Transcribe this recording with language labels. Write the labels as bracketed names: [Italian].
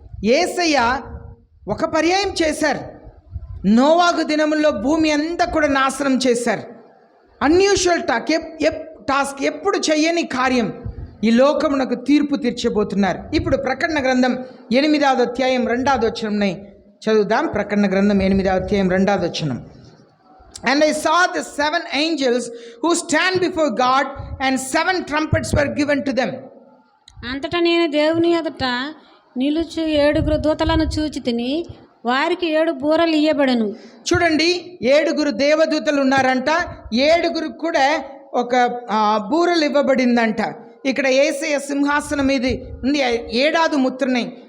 [Telugu] యేసయ్య ఒక పర్యాయం చేశారు. నోవాహు దినముల్లో భూమి అంతా కూడా నాశనం చేశారు. అన్యూజువల్ టాస్క్ ఎప్పుడు చెయ్యని కార్యం ఈ లోకమునకు తీర్పు తీర్చబోతున్నారు. ఇప్పుడు ప్రకటన గ్రంథం 8వ అధ్యాయం 2వ వచనంని చదువుదాం. ప్రకటన గ్రంథం 8వ అధ్యాయం 2వ వచనం. [English] And I saw the 7 angels who stand before God, and 7 trumpets were given to them. [Telugu] అంతటా నేను దేవుని ఎదుట నిలుచు 7 దూతలను చూచి తిని, వారికి 7 బూరలు ఇయ్యబడను. చూడండి, 7 దేవదూతలు ఉన్నారంట. 7 కూడా ఒక బూరలు ఇవ్వబడిందంట. ఇక్కడ యేసయ్య సింహాసనం మీద ఉంది 7వ ముద్రని.